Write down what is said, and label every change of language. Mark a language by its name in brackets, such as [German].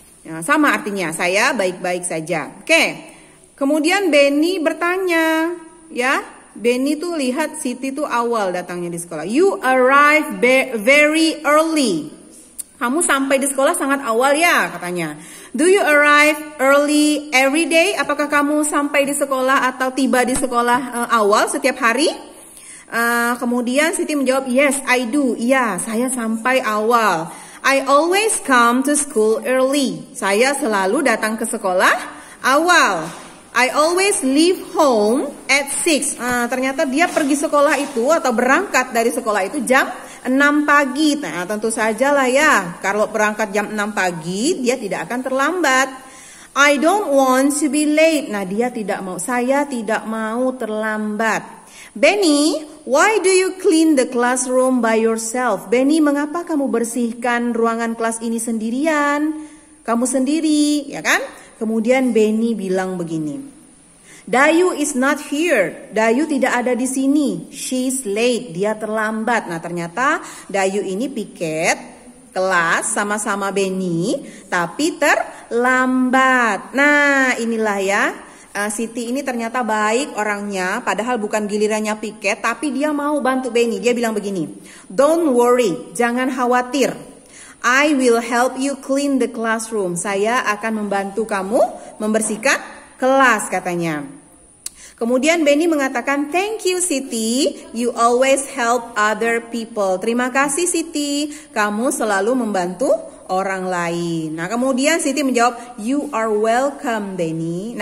[Indonesian] Nah, sama artinya, saya baik-baik saja. Oke. Kemudian Benny bertanya, ya, Benny tuh lihat Siti tuh awal datangnya di sekolah. [English] You arrive very early. [Indonesian] Kamu sampai di sekolah sangat awal ya, katanya. [English] Do you arrive early every day? [Indonesian] Apakah kamu sampai di sekolah atau tiba di sekolah awal setiap hari? Kemudian Siti menjawab, [English] yes, I do. [Indonesian] Iya, saya sampai awal. [English] I always come to school early. [Indonesian] Saya selalu datang ke sekolah awal. [English] I always leave home at 6. [Indonesian] Ternyata dia pergi sekolah itu atau berangkat dari sekolah itu jam 6 pagi. Nah, tentu saja lah ya. Kalau berangkat jam 6 pagi, dia tidak akan terlambat. [English] I don't want to be late. [Indonesian] Nah, saya tidak mau terlambat. [English] Benny, why do you clean the classroom by yourself? [Indonesian] Benny, mengapa kamu bersihkan ruangan kelas ini sendirian? Kamu sendiri, ya kan? Kemudian Benny bilang begini, [English] Dayu is not here. [Indonesian] Dayu tidak ada di sini. [English] She's late. [Indonesian] Dia terlambat. Nah, ternyata Dayu ini piket kelas sama-sama Benny, tapi terlambat. Nah, inilah ya. Siti ini ternyata baik orangnya, padahal bukan gilirannya piket, tapi dia mau bantu Benny. Dia bilang begini, [English] Don't worry, [Indonesian] jangan khawatir. [English] I will help you clean the classroom. [Indonesian] Saya akan membantu kamu membersihkan kelas, katanya. Kemudian Benny mengatakan, [English] Thank you Siti, you always help other people. [Indonesian] Terima kasih Siti, kamu selalu membantu orang lain. Nah, kemudian Siti menjawab, [English] You are welcome Benny.